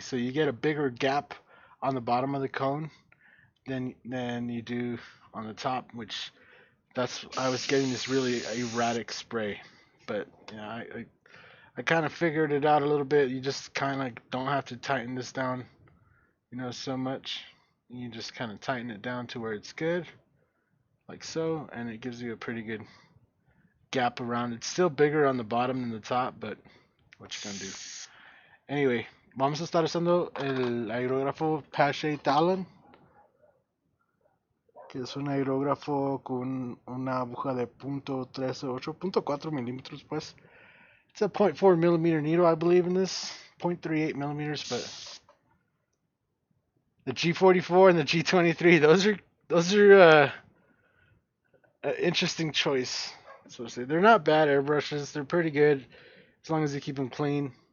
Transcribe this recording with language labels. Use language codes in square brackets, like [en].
[en] So you get a bigger gap on the bottom of the cone than you do on the top, which that's I was getting this really erratic spray, but yeah, I kind of figured it out a little bit. You just kind of don't have to tighten this down, so much. You just kind of tighten it down to where it's good, like so, and it gives you a pretty good gap around. It's still bigger on the bottom than the top, but what you gonna do? [es] Anyway, vamos a estar usando el aerógrafo Pache Talon, que es un aerógrafo con una aguja de .138, .4 milímetros, pues. [en] It's a 0.4 millimeter needle, I believe, in this. 0.38 millimeters, but the G44 and the G23, those are an interesting choice. So to say, they're not bad airbrushes. They're pretty good as long as you keep them clean.